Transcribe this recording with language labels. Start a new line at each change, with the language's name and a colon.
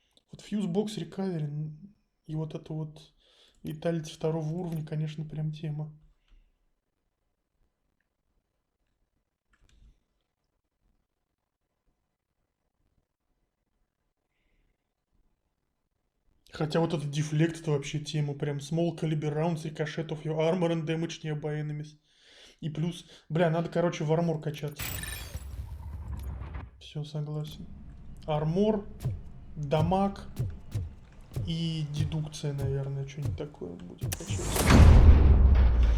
Russian: Вот Fuse Box Recovery и вот это вот Vitality второго уровня, конечно, прям тема. Хотя вот этот дефлект, это вообще тема. Прям
English: small caliber rounds, ricochet of your armor and damage nearby enemies.
Russian: И плюс, бля, надо, короче, в армор качаться. Все, согласен. Армор, дамаг и дедукция, наверное, что-нибудь такое будет качаться.